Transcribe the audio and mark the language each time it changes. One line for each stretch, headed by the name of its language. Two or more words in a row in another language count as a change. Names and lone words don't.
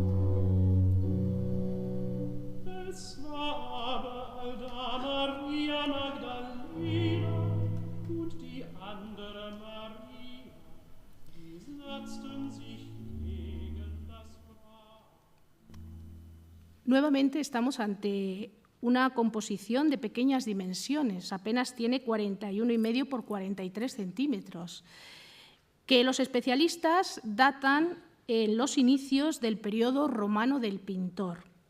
German: Es war aber Alda Maria Magdalena und die andere Maria, die setzten sich gegen das Grab.
Spanish: Nuevamente estamos ante una composición de pequeñas dimensiones, apenas tiene 41,5 por 43 centímetros, que los especialistas datan en los inicios del periodo romano del pintor.